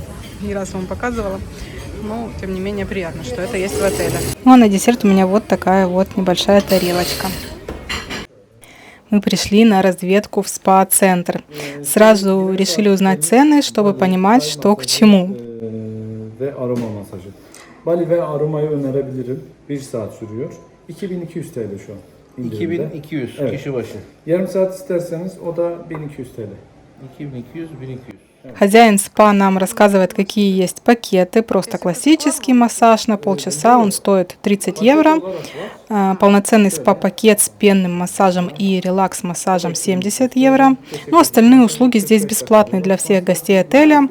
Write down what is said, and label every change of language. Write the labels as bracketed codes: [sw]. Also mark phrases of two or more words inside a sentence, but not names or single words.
[ru] Не раз вам показывала. Но, тем не менее, приятно, что это есть в отеле. Ну, а на десерт у меня вот такая вот небольшая тарелочка. Мы пришли на разведку в спа-центр. Сразу решили узнать цены, чтобы понимать, что к чему. [tr] Bali ve aromayı önerebilirim. 1 saat sürüyor. 2200 TL şu an. 2200 Evet. kişi başı. Yarım saat isterseniz o da 1200 TL. 2200, 1200. [ru] Хозяин спа нам рассказывает, какие есть пакеты. Просто классический массаж на полчаса, он стоит 30 евро. Полноценный спа-пакет с пенным массажем и релакс-массажем 70 евро. Но остальные услуги здесь бесплатные для всех гостей отеля.